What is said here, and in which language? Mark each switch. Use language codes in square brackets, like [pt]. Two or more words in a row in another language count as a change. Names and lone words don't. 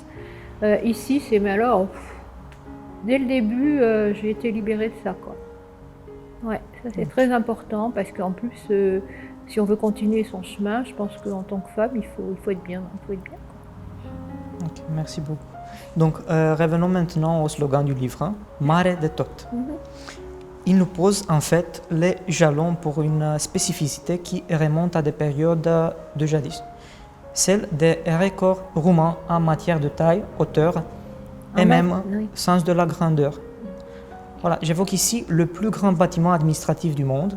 [fr] Ici, c'est mais alors, dès le début, j'ai été libérée de ça, quoi. Ouais, ça c'est très important parce qu'en plus, si on veut continuer son chemin, je pense qu'en tant que femme, il faut être bien, il faut être bien. Ok, merci beaucoup. Donc, revenons maintenant au slogan du livre, hein, [ro] Mare de tot. [fr] Il nous pose en fait les jalons pour une spécificité qui remonte à des périodes de jadis, celle des records roumains en matière de taille, hauteur et même Oui. sens de la grandeur. Voilà, j'évoque ici le plus grand bâtiment administratif du monde.